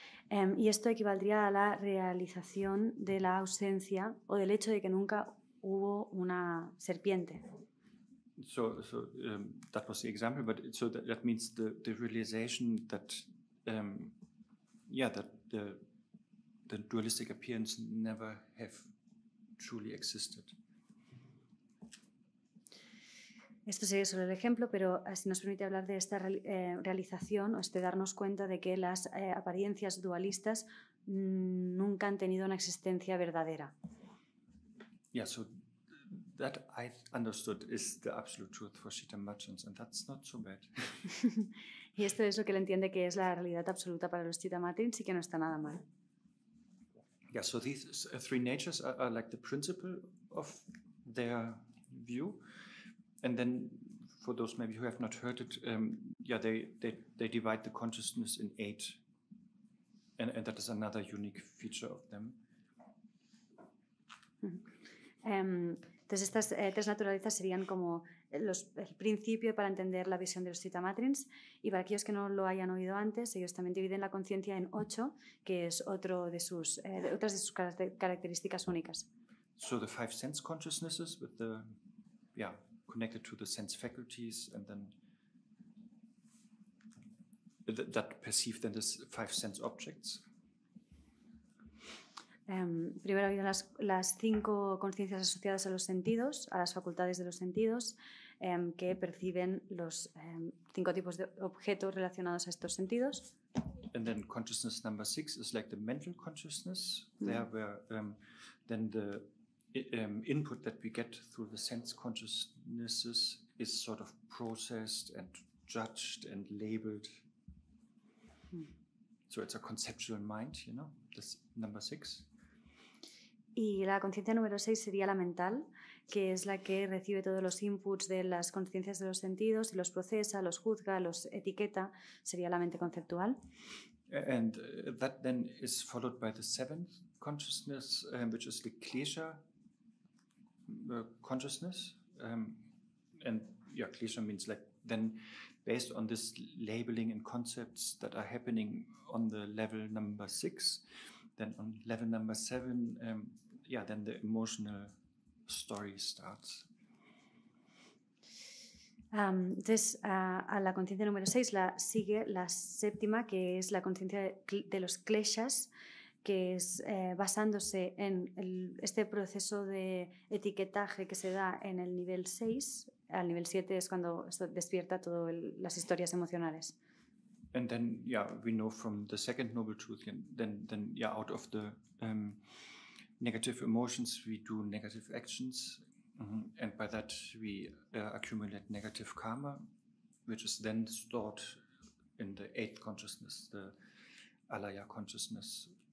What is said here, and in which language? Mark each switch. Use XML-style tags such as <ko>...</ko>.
<es>Y esto equivaldría a la realización de la ausencia o del hecho de que nunca hubo una serpiente.</es> <en>So that was the example, but so that means the realization that that the dualistic appearance never have truly existed.</en> <es>Esto sería solo el ejemplo, pero así nos permite hablar de esta realización o darnos cuenta de que las apariencias dualistas nunca han tenido una existencia verdadera.</es> <en>Yeah, so that I understood is the absolute truth for Chitamatrans, and that's not so bad.</en> <es>Y esto es lo que él entiende que es la realidad absoluta para los Chitamatrins y que no está nada mal.</es> <en>Yeah, so these 3 natures are like the principle of their view, and then for those maybe who have not heard it, they divide the consciousness in 8, and that is another unique feature of them.</en> <es>Entonces estas 3 naturalezas serían como el principio para entender la visión de los Chitamatrins, y para aquellos que no lo hayan oído antes, ellos también dividen la conciencia en 8, que es otras de sus características únicas.</es> <en>So the 5 sense consciousnesses with the connected to the sense faculties, and then that perceive then the 5 sense objects.</en> <es>Primero ha habido las 5 conciencias asociadas a los sentidos, a las facultades de los sentidos, que perciben los 5 tipos de objetos relacionados a estos sentidos.</es> <en>And then consciousness number 6 is like the mental consciousness, there where then the input that we get through the sense consciousnesses is sort of processed and judged and labeled. So it's a conceptual mind, this number 6.</en> <es>Y la conciencia número 6 sería la mental, que es la que recibe todos los inputs de las conciencias de los sentidos y los procesa, los juzga, los etiqueta. Sería la mente conceptual.</es> <en>And that then is followed by the 7th consciousness, which is the klesha consciousness. And klesha means like then based on this labeling and concepts that are happening on the level number 6, then on level number 7, then the emotional story starts.</en> <es>Entonces, a la conciencia número 6 sigue la 7ª, que es la conciencia de los kleshas, que es basándose en este proceso de etiquetaje que se da en el nivel 6. Al nivel 7 es cuando esto despierta todas las historias emocionales.</es> <en>And then, we know from the 2nd noble truth, then out of the negative emotions, we do negative actions. And by that, we accumulate negative karma, which is then stored in the 8th consciousness, the alaya consciousness.</en>